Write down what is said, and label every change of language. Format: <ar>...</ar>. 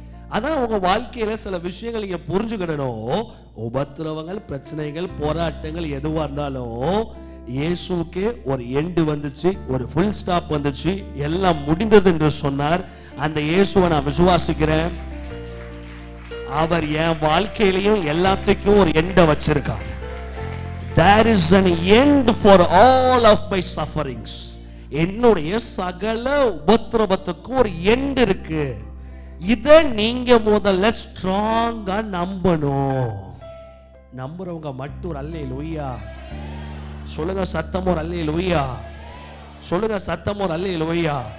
<ta>அதான் உங்க வாழ்க்கையில சில விஷயங்கள் நீங்க புரிஞ்சுக்கிடணும். உபத்திரவங்கள் பிரச்சனைகள் போராட்டங்கள் எதுவா இருந்தாலும் இயேசுக்கே ஒரு எண்டு வந்துச்சு, ஒரு ஃபுல் ஸ்டாப் வந்துச்சு, எல்லாம் முடிந்தது என்று சொன்னார். அந்த இயேசுவை நான் விசுவாசிக்கிறேன். அவர் என் வாழ்க்கையிலையும் எல்லாத்துக்கும் ஒரு எண்டை வச்சிருக்கார்.</ta> <en>There is an end for all of my sufferings.</en> <ta>என்னுடைய சகல உபத்திரவத்துக்கு ஒரு எண்ட் இருக்கு. இதை நீங்க முதல்ல ஸ்ட்ராங்கா நம்பணும். நம்புறவங்க மட்டும் ஒரு அல்லேலூயா சொல்லுங்க, சத்தம் ஒரு அல்லேலூயா சொல்லுங்க, சத்தம் ஒரு அல்லேலூயா.</ta>